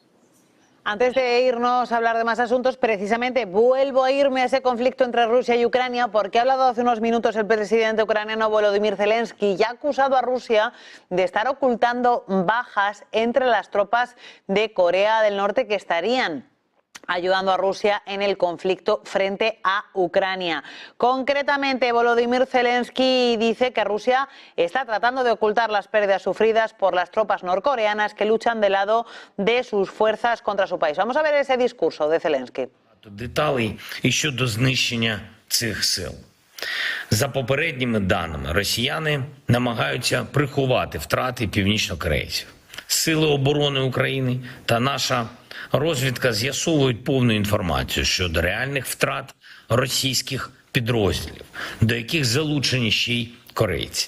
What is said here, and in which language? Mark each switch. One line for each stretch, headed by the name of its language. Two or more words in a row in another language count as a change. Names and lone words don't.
Spanish: Antes de irnos a hablar de más asuntos, precisamente vuelvo a irme a ese conflicto entre Rusia y Ucrania, porque ha hablado hace unos minutos el presidente ucraniano Volodymyr Zelensky y ha acusado a Rusia de estar ocultando bajas entre las tropas de Corea del Norte que estarían ayudando a Rusia en el conflicto frente a Ucrania. Concretamente, Volodymyr Zelensky dice que Rusia está tratando de ocultar las pérdidas sufridas por las tropas norcoreanas que luchan del lado de sus fuerzas contra su país. Vamos a ver ese discurso de Zelensky.
Ukrainian: Деталей і щодо знищення цих сил. За попередніми даними, росіяни намагаються приховати втрати північнокорейців. Сили оборони України та наша розвідка з'ясовують повну інформацію щодо реальних втрат російських підрозділів, до яких залучені ще й корейці.